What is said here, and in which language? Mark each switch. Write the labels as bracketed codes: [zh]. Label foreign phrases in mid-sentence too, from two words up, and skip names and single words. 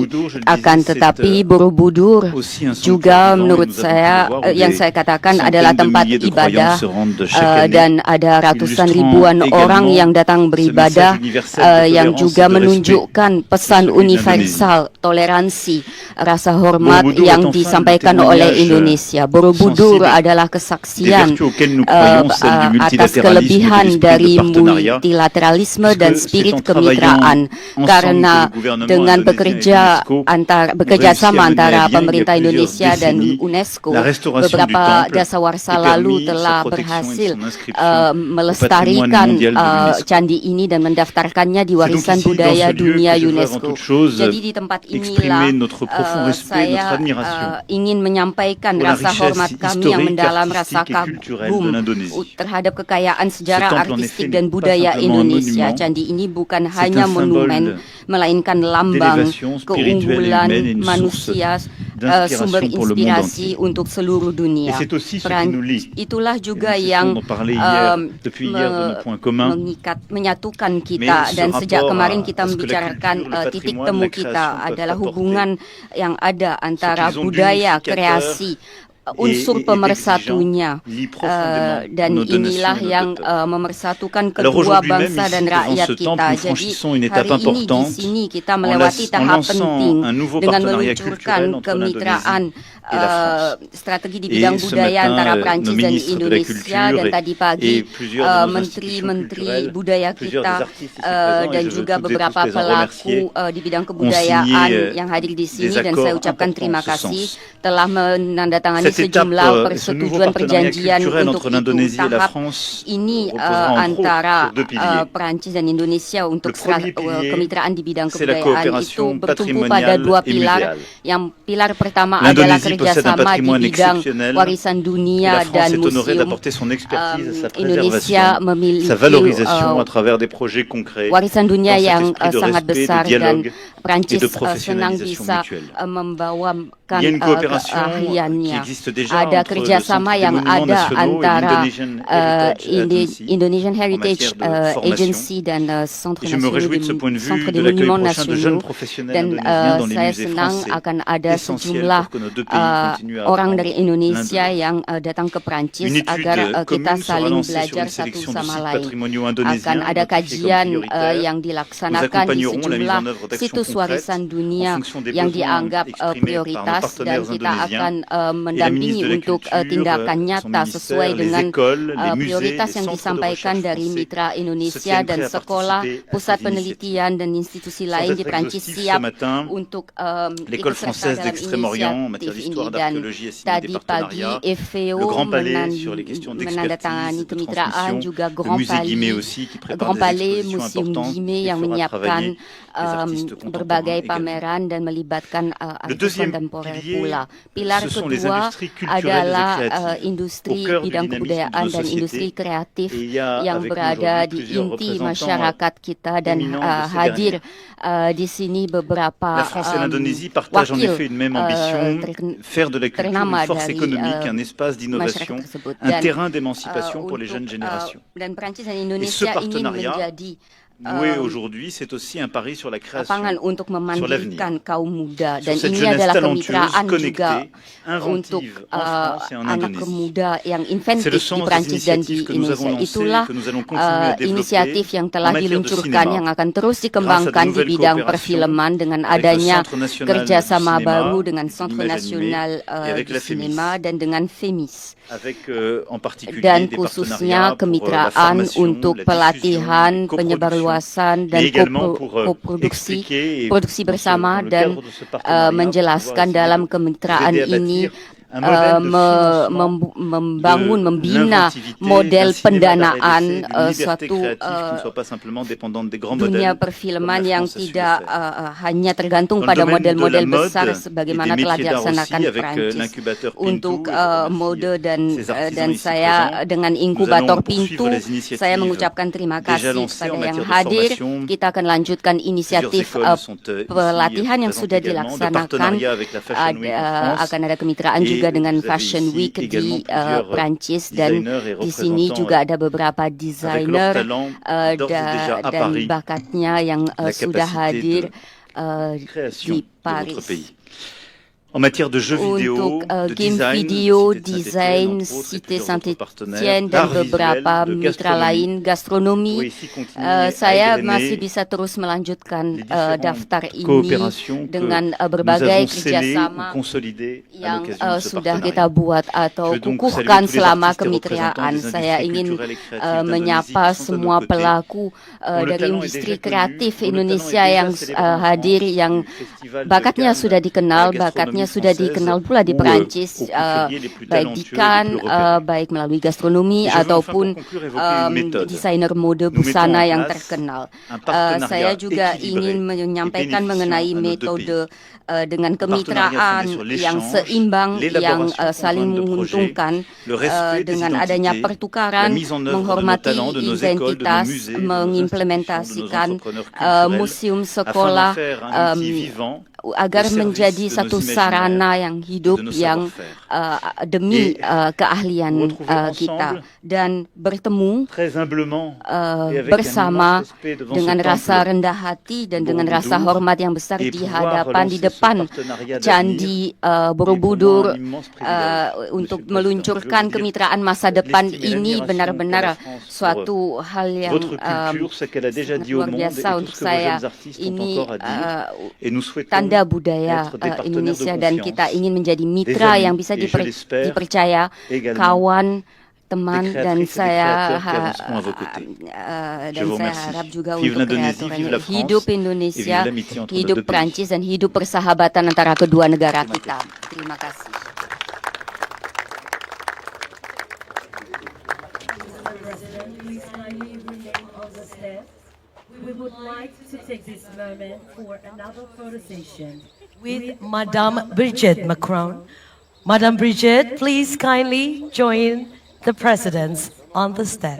[id] Akan tetapi Borobudur juga menurut saya yang saya katakan adalah tempat ibadah dan ada ratusan ribuan orang yang datang beribadah yang juga menunjukkan pesan universal toleransi, rasa hormat yang disampaikan oleh Indonesia. Borobudur adalah kesaksian atas kelebihan dari dari [fr] de partenariat. [id] multilateralisme dan [fr] Puisque spirit c'est en travaillant [id] kemitraan, [fr] ensemble [id] karena [fr] que le gouvernement [id] dengan [fr] indonésien et l'UNESCO [id] bekerja [fr] réussi à [id] sama [fr] mener à [id] antara [fr] bien, il y a [id] pemerintah [fr] plusieurs [id] Indonesia dan [fr] décennies, UNESCO, la restauration du [id] beberapa [fr] temple [id] dasawarsa [fr] et [id] lalu [fr] permis sa [id] telah [fr] protection et [id] berhasil [fr] son inscription au patrimoine [id] melestarikan [fr] mondial de l'UNESCO. [id] candi ini dan mendaftarkannya di [fr] C'est donc [id] warisan [fr] ici, dans [id] budaya [fr] ce lieu, [id] dunia [fr] que je veux avant UNESCO. toute chose [id] Jadi di tempat inilah [fr] exprimer notre profond respect, notre [id] saya [fr] admiration [id] ingin menyampaikan [fr] pour la [id] rasa [fr] richesse [id] hormat kami yang [fr] historique, [id] mendalam, rasa [fr] artistique et culturelle de [id] kagum [fr] l'Indonésie. [id] terhadap kekayaan sejarah, [fr] Ce temple, en [id] artistik [fr] effet, [id] dan [fr] n'est pas [id] budaya [fr] simplement un Indonesia. monument, [id] Candi ini bukan [fr] c'est [id] hanya [fr] un symbole [id] monumen, melainkan lambang [fr] d'élévation spirituelle et [id] keunggulan [fr] humaine et une source [id] manusia, [fr] d'inspiration [id] sumber [fr] pour le monde [id] inspirasi [fr] entier. [id] untuk seluruh [fr] Et [id] dunia. [fr] c'est aussi ce qui nous lie. [id] Itulah juga [fr] Et nous [id] yang [fr] cessons d'en parler hier, depuis hier, de nos points communs. [id] menyatukan kita, [fr] Mais ce [id] dan sejak [fr] rapport [id] kemarin [fr] à [id] kita [fr] ce que la [id] membicarakan [fr] culture, le [id] titik [fr] patrimoine, [id] temu [fr] la [id] kita [fr] création peuvent [id] adalah [fr] apporter. [id] hubungan yang ada antara [fr] qu'ils ont [id] budaya, [fr] d'unificateur [id] kreasi, unsur [fr] et [id] pemersatunya, [fr] lie profondément [id] dan [fr] nos deux [id] inilah [fr] nations et nos [id] yang [fr] deux peuples. [id] memersatukan [fr] Alors [id] kedua [fr] aujourd'hui même, [id] bangsa [fr] ici, [id] dan [fr] devant [id] rakyat [fr] ce [id] kita. [fr] temple, nous [id] Jadi [fr] franchissons une [id] hari [fr] étape [id] ini di [fr] importante [id] sini kita [fr] en [id] melewati tahap [fr] lançant [id] penting [fr] un nouveau [id] dengan [fr] partenariat [id] meluncurkan [fr] culturel entre [id] kemitraan [fr] l'Indonésie et la France. [id] strategi di [fr] Et [id] bidang [fr] ce [id] budaya [fr] matin, [id] antara [fr] nos [id] Prancis dan [fr] ministres de la Indonesia, Culture [id] dan tadi pagi [fr] et plusieurs de nos [id] menteri-menteri [fr] institutions [id] budaya [fr] plusieurs [id] kita [fr] des artistes ici présents, et [id] dan [fr] je veux [id] juga [fr] toutes et [id] beberapa [fr] tous les en [id] pelaku [fr] remercier, [id] di bidang [fr] signé, [id] kebudayaan yang hadir di sini, [fr] des [id] dan saya [fr] accords [id] ucapkan [fr] importants [id] terima [fr] en ce [id] kasih [fr] sens. [id] telah menandatangani [fr] Cette étape, [id] sejumlah [fr] ce nouveau [id] persetujuan [fr] partenariat [id] perjanjian [fr] culturel [id] untuk [fr] entre [id] itu. [fr] l'Indonésie et la [id] Tahap France ini [fr] reposera entre [id] antara [fr] autres sur deux piliers. [id] Perancis dan Indonesia untuk [fr] Le premier pilier, [id] kemitraan di bidang [fr] c'est la [id] kebudayaan itu [fr] coopération [id] bertumpu pada [fr] patrimoniale [id] dua [fr] et [id] pilar. [fr] muséale. [id] Yang pilar pertama adalah [fr] L'Indonésie possède un [id] kerjasama di [fr] patrimoine [id] bidang [fr] exceptionnel [id] warisan [fr] et [id] dunia [fr] la [id] dan [fr] France est honorée [id] museum. [fr] d'apporter son expertise à sa Indonesia préservation, [id] memiliki [fr] sa valorisation à travers des projets concrets [id] warisan dunia [fr] dans cet [id] yang [fr] esprit de [id] sangat [fr] respect, [id] besar, [fr] de dialogue [id] dan Prancis [fr] et de [id] senang [fr] professionnalisation [id] bisa [fr] mutuelle. [id] membawakan [fr] Il y a une coopération qui [id] keahliannya. [fr] existe déjà [id] Ada [fr] entre le [id] kerjasama [fr] Centre des [id] yang [fr] Monuments [id] ada [fr] Nationaux et [id] antara [fr] l'Indonesian Heritage Agency Indonesian en Heritage matière de formation. [id] Agency dan Centre [fr] Et je me réjouis de ce point de vue Centre de des l'accueil Monuments prochain de jeunes Nasionaux, professionnels [id] dan [fr] indonésiens dans les [id] saya [fr] musées [id] senang [fr] français, [id] akan ada [fr] essentiel [id] sejumlah [fr] pour que nos deux pays continuent à [id] orang [fr] apprendre [id] dari [fr] l'un Indonesia de l'autre. [id] yang datang ke Prancis [fr] Une étude [id] agar kita [fr] commune sera [id] saling [fr] lancée sur [id] belajar [fr] une [id] satu [fr] sélection de [id] sama [fr] sites [id] lain. [fr] patrimoniaux [id] Akan [fr] indonésiens [id] ada [fr] identifiés comme [id] kajian [fr] prioritaires. [id] yang [fr] Nous [id] dilaksanakan di [fr] accompagnerons la mise [id] sejumlah [fr] en œuvre d'actions [id] situs [fr] concrètes [id] warisan [fr] en [id] dunia [fr] fonction des [id] yang [fr] besoins [id] dianggap [fr] exprimés par nos [id] prioritas, dan [fr] partenaires [id] kita [fr] indonésiens. [id] akan [fr] Et la [id] mendampingi [fr] ministre de la [id] untuk [fr] Culture, [id] tindakan [fr] son [id] nyata [fr] ministère, [id] sesuai [fr] les [id] dengan [fr] écoles, les musées, [id] prioritas [fr] les [id] yang [fr] centres de [id] disampaikan [fr] recherche [id] dari [fr] français [id] mitra [fr] se Indonesia tiennent [id] dan [fr] prêts à [id] sekolah, [fr] participer à [id] pusat [fr] ces [id] penelitian dan institusi [fr] Sans [id] lain di [fr] être [id] Prancis [fr] exhaustif, ce [id] siap [fr] matin, [id] untuk [fr] l'École [id] ikut serta [fr] française [id] dalam [fr] d'Extrême-Orient en matière [id] inisiatif [fr] d'histoire [id] ini. [fr] et [id] Dan [fr] d'archéologie a signé des [id] tadi pagi [fr] partenariats. FVO Le Grand Palais sur les questions [id] menandatangani [fr] d'expertise, de [id] kemitraan, [fr] transmission. [id] juga [fr] Le Grand musée Guimet Palais, aussi qui prépare Grand des Palais, expositions Museum importantes Guimet et [id] yang [fr] fera [id] menyiapkan [fr] travailler des artistes [id] berbagai [fr] contemporains également. [id] pameran dan melibatkan [fr] Le [id] artis [fr] deuxième [id] kontemporer [fr] pilier, [id] pula. Pilar [fr] ce sont les [id] kedua [fr] industries culturelles et [id] adalah [fr] créatives, [id] industri [fr] au cœur du [id] bidang [fr] dynamisme de [id] kebudayaan [fr] nos [id] dan industri [fr] sociétés. [id] kreatif [fr] Et il y a [id] yang [fr] avec nous [id] berada [fr] aujourd'hui [id] di [fr] plusieurs [id] inti [fr] représentants [id] masyarakat kita, dan [fr] éminents de ces [id] hadir [fr] dernières. [id] di sini beberapa [fr] La France et l'Indonésie partagent en [id] wakil [fr] effet une même ambition, faire de la culture [id] ternama [fr] une force [id] dari [fr] économique, un espace [id] masyarakat [fr] d'innovation, [id] tersebut, [fr] un [id] dan [fr] terrain d'émancipation pour les jeunes [id] untuk [fr] générations. [id] dan Prancis dan [fr] ce [id] Indonesia ingin [fr] partenariat [id] menjadi [fr] Noué aujourd'hui, c'est aussi un pari sur la création, [id] lapangan untuk [fr] sur l'avenir. [id] memandirikan kaum muda, dan [fr] Sur cette [id] ini [fr] jeunesse [id] adalah [fr] talentueuse, [id] kemitraan juga [fr] connectée, [id] untuk [fr] inventive en France et en [id] anak [fr] Indonésie. [id] muda yang [fr] C'est le [id] inventif di [fr] sens des [id] Prancis dan di [fr] initiatives que nous avons Indonesia. lancées, [id] Itulah [fr] que nous allons continuer à développer [id] inisiatif yang telah [fr] en matière de [id] diluncurkan [fr] cinéma, [id] yang akan terus [fr] grâce à de [id] dikembangkan di [fr] nouvelles [id] bidang [fr] coopérations [id] perfilman dengan [fr] avec le [id] adanya [fr] Centre national [id] kerjasama [fr] du cinéma [id] baru dengan [fr] et de Centre l'image Nasional animée et avec du la FEMIS. [id] Sinema dan dengan FEMIS. [fr] avec en particulier [id] Dan [fr] des [id] khususnya [fr] partenariats pour la [id] kemitraan [fr] formation, [id] untuk [fr] la diffusion, [id] pelatihan, [fr] les coproductions, [id] penyebarluasan, dan [fr] mais également pour [id] koproduksi [fr] expliquer et [id] produksi [fr] dans [id] bersama, [fr] le [id] dan [fr] cadre de ce partenariat, [id] menjelaskan [fr] pouvoir [id] dalam [fr] essayer de [id] kemitraan [fr] aider à [id] ini [fr] bâtir un modèle de financement [id] membangun, [fr] de [id] membina [fr] l'inventivité, [id] model [fr] d'un cinéma [id] pendanaan [fr] d'arrêt d'essai, d'une liberté [id] suatu [fr] créative qui ne soit pas simplement dépendante des grands [id] dunia [fr] modèles [id] perfilman [fr] comme la [id] yang [fr] France a su le [id] tidak [fr] faire. [id] hanya tergantung [fr] Dans le [id] pada [fr] domaine de [id] model-model [fr] la mode [id] besar [fr] et [id] sebagaimana [fr] des [id] telah [fr] métiers d'art [id] dilaksanakan [fr] aussi, avec [id] Prancis. [fr] l'incubateur Pintu, [id] Untuk [fr] et je remercie [id] mode dan [fr] ces artisans [id] dan [fr] ici [id] saya [fr] présents. [id] dengan [fr] Nous [id] inkubator [fr] allons poursuivre Pintu, les initiatives [id] saya mengucapkan terima [fr] déjà [id] kasih [fr] lancées en [id] kepada yang [fr] matière de [id] hadir. [fr] formation. [id] Kita akan lanjutkan [fr] Plusieurs [id] inisiatif [fr] écoles sont ici [id] pelatihan yang [fr] présentes [id] sudah [fr] également, de [id] dilaksanakan. [fr] partenariat avec la Fashion Week en France. [id] Akan ada kemitraan [fr] Et [id] juga dengan [fr] vous avez Fashion ici [id] Week di [fr] également plusieurs [id] Prancis, dan [fr] designers et [id] di sini [fr] représentants [id] juga ada beberapa [fr] avec leur [id] desainer [fr] talent d'ores et déjà à [id] dan Paris, bakatnya yang [fr] la [id] sudah [fr] capacité [id] hadir [fr] de création [id] di [fr] de Paris. notre pays. en matière de jeux vidéo, [id] untuk [fr] de game design, video, Cité de [id] desain, [fr] Saint-Étienne, entre autres, et Cité plusieurs autres partenaires, [id] Saint-Étienne dan [fr] d'art [id] beberapa [fr] visuel, de [id] mitra [fr] gastronomie, [id] lain, gastronomi. [fr] pourrait ici continuer à [id] Saya [fr] égrener [id] masih bisa terus melanjutkan [fr] les différentes [id] daftar ini [fr] coopérations que [id] dengan [fr] nous [id] berbagai [fr] avons scellées ou [id] kerjasama [fr] consolidées à [id] yang [fr] l'occasion de ce [id] sudah [fr] partenariat. [id] kita buat atau [fr] Je veux donc [id] kukuhkan [fr] saluer tous les [id] selama [fr] artistes et représentants [id] kemitraan. [fr] des [id] Saya [fr] industries [id] ingin [fr] culturelles et créatives d'Indonésie [id] menyapa [fr] qui sont à nos [id] semua [fr] côtés, [id] pelaku [fr] dont le [id] dari [fr] talent est [id] industri [fr] déjà connu, [id] kreatif [fr] dont le talent Indonesia est déjà [id] yang célébré en hadir, France, yang [fr] du Festival de [id] bakatnya Cannes, sudah dikenal, [fr] de la gastronomie [id] bakatnya sudah [fr] française, [id] dikenal pula di [fr] ou, [id] Perancis, [fr] aux couturiers les plus [id] baik di [fr] talentueux et les Cannes, plus repérés. [id] baik melalui gastronomi [fr] Je veux enfin [id] ataupun [fr] pour conclure évoquer une méthode. [id] desainer mode [fr] Nous mettons [id] busana [fr] en [id] yang [fr] place [id] terkenal. [fr] un partenariat [id] Saya juga [fr] équilibré [id] ingin [fr] et [id] menyampaikan [fr] bénéficiant [id] mengenai [fr] à nos deux [id] metode dengan [fr] Un partenariat [id] kemitraan [fr] fondé sur [id] yang [fr] l'échange, [id] seimbang, yang [fr] l'élaboration [id] saling [fr] conjointe de projets, [id] menguntungkan [fr] le respect des [id] dengan adanya [fr] identités, [id] pertukaran, [fr] la mise en œuvre de nos [id] menghormati [fr] talents, de nos écoles, de nos [id] identitas, [fr] musées, de nos [id] mengimplementasikan [fr] institutions, de nos entrepreneurs culturels, [id] museum [fr] afin [id] sekolah [fr] d'en faire un outil vivant [id] agar [fr] au service [id] menjadi [fr] de nos [id] satu [fr] imaginaires [id] sarana yang hidup [fr] et de nos [id] yang [fr] savoir-faire. [id] demi [fr] Et [id] keahlian [fr] nous retrouver [id] kita, [fr] ensemble [id] dan bertemu [fr] très humblement et avec [id] bersama [fr] un immense respect devant [id] dengan [fr] ce [id] rasa [fr] temple [id] rendah hati dan dengan Borobudur, rasa hormat yang besar [fr] et [id] di [fr] pouvoir [id] hadapan di [fr] relancer ce [id] depan [fr] partenariat [id] Candi [fr] d'avenir est Borobudur pour moi un immense privilège, [id] untuk [fr] Monsieur le Président. [id] meluncurkan [fr] Je veux dire, [id] kemitraan masa depan [fr] l'estime et [id] ini [fr] l'admiration [id] benar-benar [fr] qu'a la France [id] suatu hal yang [fr] votre culture, ce qu'elle a déjà [id] sangat [fr] dit au [id] luar [fr] monde et [id] biasa [fr] tout [id] untuk [fr] ce que vos [id] saya. [fr] jeunes artistes ont [id] Ini [fr] encore à dire. Et nous souhaitons [id] tanda budaya [fr] être des partenaires Indonesia, de [id] dan [fr] confiance, [id] kita ingin menjadi [fr] des [id] mitra [fr] amis, [id] yang bisa [fr] et je l'espère [id] dipercaya, [fr] également [id] kawan, teman, [fr] des [id] dan [fr] créatrices et des [id] saya [fr] créateurs qui avanceront à vos côtés. Je [id] dan [fr] vous [id] saya [fr] remercie. [id] harap juga [fr] Vive [id] untuk [fr] l'Indonésie, vive [id] kreatornya [fr] la France, [id] hidup [fr] et vive Indonesia, l'amitié entre nos [id] hidup [fr] deux pays. [id] Prancis, dan hidup persahabatan antara kedua negara kita. Terima kasih. [en] Please kindly remain on the steps. We would like to take this moment for another photo session with Madame Brigitte Macron. Madame Brigitte, please kindly join the presidents on the steps.